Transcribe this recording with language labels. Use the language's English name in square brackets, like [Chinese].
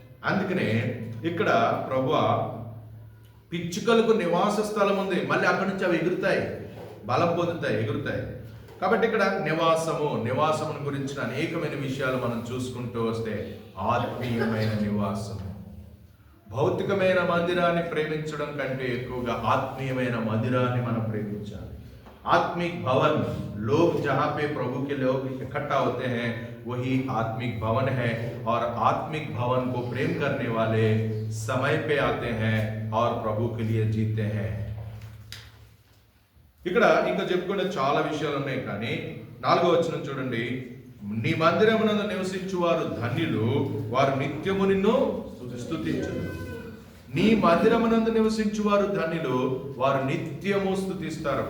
[Telugu] అందుకనే ఇక్కడ ప్రభువా పిచ్చుకలకు నివాస స్థలం ఉంది, మళ్ళీ అక్కడి నుంచి అవి ఎగురుతాయి, బలం పొందుతాయి, ఎగురుతాయి. కాబట్టి ఇక్కడ నివాసమును గురించిన అనేకమైన విషయాలు మనం చూసుకుంటూ వస్తే ఆత్మీయమైన నివాసము. భౌతికమైన మందిరాన్ని ప్రేమించడం కంటే ఎక్కువగా ఆత్మీయమైన మందిరాన్ని మనం ప్రేమించాలి. [Hindi] आत्मिक भवन, लोग जहाँ पे प्रभु के लोग इकट्ठा होते हैं वही आत्मिक भवन है, और आत्मिक भवन को प्रेम करने वाले समय पे आते हैं और प्रभु के लिए जीते हैं. [Telugu] ఇక్కడ ఇంకా చెప్పుకునే చాలా విషయాలు ఉన్నాయి, కానీ 4వ వచనం చూడండి. నీ మందిరమునందు నివసించువారు ధన్యులు, వారు నిత్యము నిన్ను స్తుతించును. నీ మందిరమునందు నివసించువారు ధన్యులు, వారు నిత్యము స్తుతిస్తారు.